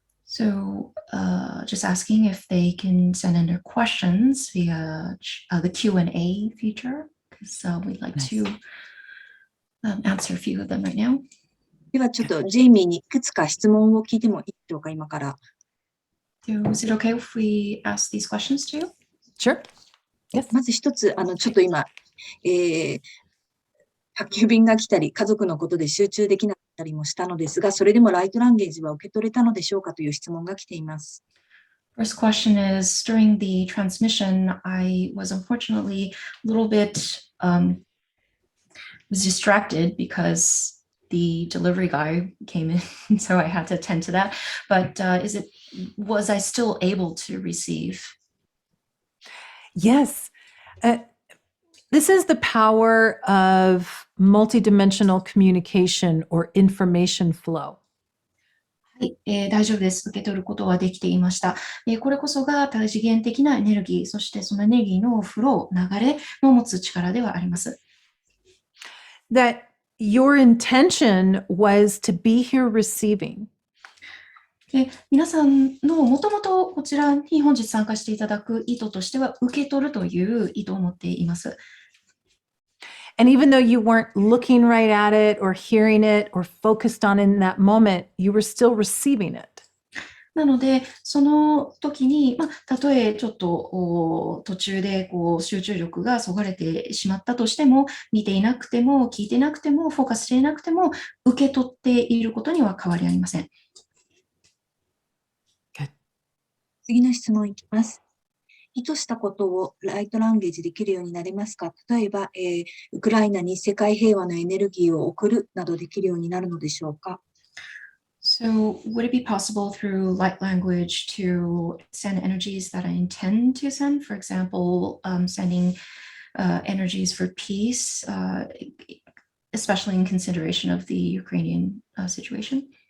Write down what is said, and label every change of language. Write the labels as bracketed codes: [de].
[en] So, just asking if they can send in their questions via the Q&A feature, because we'd like to answer a few of them right now. [ja] ではちょっとジェイミーにいくつか質問を聞いてもいいでしょうか、今から。 [en] So, is it okay if we ask these questions to you? Sure. Yes. [ja] まず一つ、ちょっと今、宅急便が来たり、家族のことで集中できなかったりもしたのですが、それでもライトランゲージは受け取れたのでしょうかという質問が来ています。 [en] First question is, during the transmission, I was unfortunately a little bit was distracted because the delivery guy came in, so I had to attend to that. But was I still able to receive? Yes. This is the power of multidimensional communication or information flow. [ja] はい、大丈夫です。受け取ることはできていました。これこそが多次元的なエネルギー、そしてそのエネルギーのフロー、流れの持つ力ではあります。 [en] That your intention was to be here receiving. [ja] 皆さんのもともとこちらに本日参加していただく意図としては受け取るという意図を持っています。 [en] And even though you weren't looking right at it or hearing it or focused on it in that moment, you were still receiving it. [ja] なので、その時に、たとえちょっと途中で集中力がそがれてしまったとしても、見ていなくても、聞いていなくても、フォーカスしていなくても、受け取っていることには変わりありません。次の質問いきます。意図したことをライトランゲージできるようになれますか？例えば、ウクライナに世界平和のエネルギーを送るなどできるようになるのでしょうか？ [en] So, would it be possible through light language to send energies that I intend to send? For example, sending energies for peace, especially in consideration of the Ukrainian situation?